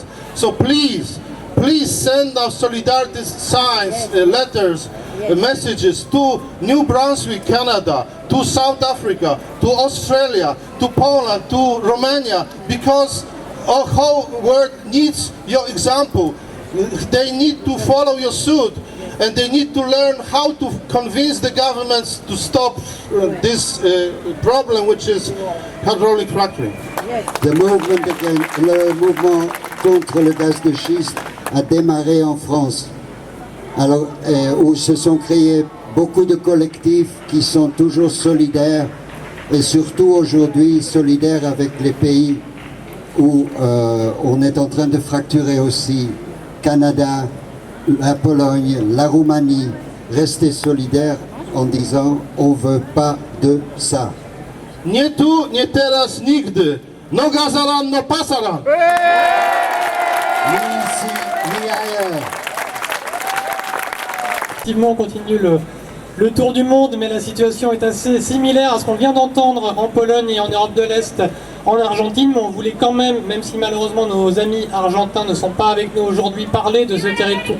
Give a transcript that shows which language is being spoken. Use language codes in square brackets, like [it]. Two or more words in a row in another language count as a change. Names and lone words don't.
[en] So please send our solidarity signs, letters, messages to New Brunswick, Canada, to South Africa, to Australia, to Poland, to Romania, because our whole world needs your example. They need to follow your suit, and they need to learn how to convince the governments to stop this problem, which is hydraulic fracturing. [fr] Le mouvement contre le gaz de schiste a démarré en France, alors, où se sont créés beaucoup de collectifs qui sont toujours solidaires et surtout aujourd'hui solidaires avec les pays où on est en train de fracturer aussi. Canada, la Pologne, la Roumanie, rester solidaires en disant on ne veut pas de ça. [pl] Nie tu, nie teraz, nigdy. Noga za ran, [es] no pasaran. [fr] Ni ici, ni ailleurs. Effectivement, on continue le tour du monde, mais la situation est assez similaire à ce qu'on vient d'entendre en Pologne et en Europe de l'Est, en Argentine, mais on voulait quand même si malheureusement nos amis argentins ne sont pas avec nous aujourd'hui, parler de ce territoire.